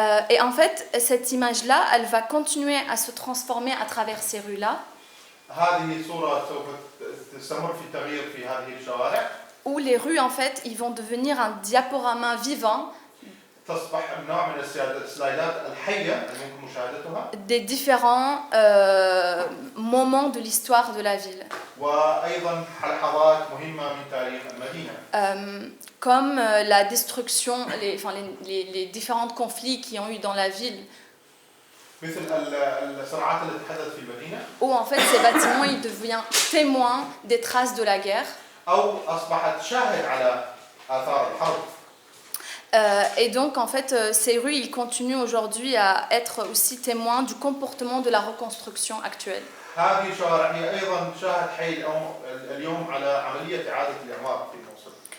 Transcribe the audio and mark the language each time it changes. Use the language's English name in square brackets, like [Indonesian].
[French] Et en fait, cette image-là, elle va continuer à se transformer à travers ces rues-là. [Arabic] هذه الصورة سوف تستمر في التغيير في هذه الشوارع. [French] Où les rues, en fait, ils vont devenir un diaporama vivant. [Arabic] تصبح نوع من السلايدات الحية اللي ممكن مشاهدتها. [French] Des différents moments de l'histoire de la ville. [Arabic] وأيضا لحظات مهمة من تاريخ المدينة. [French] Comme la destruction, les différents conflits qui ont eu dans la ville. [Arabic] مثل الصراعات التي حدثت في المدينة. [French] Où en fait ces bâtiments ils deviennent témoins des traces de la guerre. [Arabic] أو أصبحت شاهد على آثار الحرب. [French] Et donc en fait ces rues ils continuent aujourd'hui à être aussi témoins du comportement de la reconstruction actuelle. [Arabic] هذه الشوارع هي أيضا شاهد حي اليوم على عملية إعادة الإعمار في الموصل.